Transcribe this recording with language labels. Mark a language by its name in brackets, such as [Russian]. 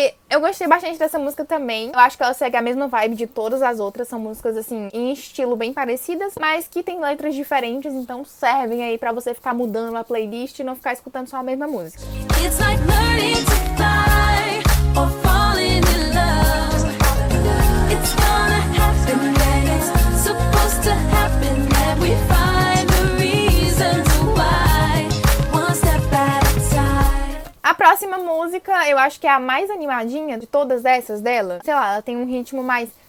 [Portuguese] Eu gostei bastante dessa música também. Eu acho que ela segue a mesma vibe de todas as outras. São músicas, assim, em estilo bem parecidas, mas que tem letras diferentes, então servem aí pra você ficar mudando a playlist e não ficar escutando só a mesma música. [English] It's like learning to fly or falling in love. It's gonna happen when it's supposed to happen, that we find the reasons why. One step at a time. [Portuguese] A próxima música, eu acho que é a mais animadinha de todas essas dela. Sei lá, ela tem um ritmo mais...